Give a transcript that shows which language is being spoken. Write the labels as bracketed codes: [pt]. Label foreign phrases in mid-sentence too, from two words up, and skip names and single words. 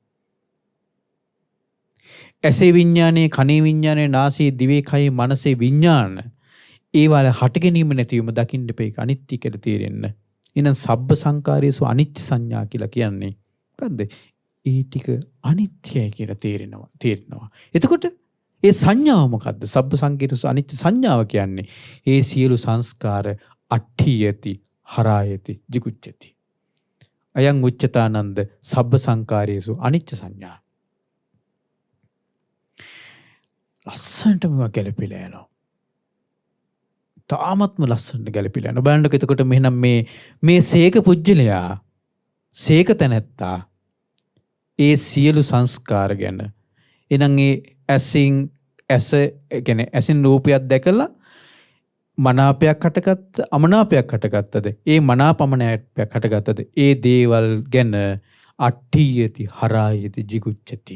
[si] ඇසේ විඥානයේ කනේ විඥානයේ නාසයේ දිවේ කයේ මනසේ විඥාන ඒවල හට ගැනීම නැතිවීම දකින්න එපා. ඒක අනිත්‍ය කියලා තේරෙන්න. එහෙනම් [pi] සබ්බ සංකාරයේසු අනිච්ච සංඥා [si] කියලා කියන්නේ මොකද්ද? ඒ ටික අනිත්‍යයි කියලා තේරෙනවා. එතකොට ඒ සංඥාව මොකද්ද? [pi] සබ්බ සංකේතසු අනිච්ච [si] සංඥාව කියන්නේ ඒ සියලු සංස්කාර [pi] අට්ඨියති හරායති jigucchati. අයං උච්චතානන්ද සබ්බ සංකාරයේසු අනිච්ච සංඥා. [si] ලස්සනට මේවා ගැලපිලා යනවා. තාමත්ම ලස්සනට ගැලපිලා යනවා. බලන්නකො එතකොට මෙහෙනම් මේ සේක පුජ්‍යලයා සේක තැනැත්තා ඒ සියලු සංස්කාර ගැන එනං ඒ ඇසින් රූපයක් දැකලා මනාපයක් හටගත්ත අමනාපයක් හටගත්තද ඒ මනාපමනාපයක් හටගත්තද ඒ දේවල් ගැන [pi] අට්ඨියති හරායති jigucchati.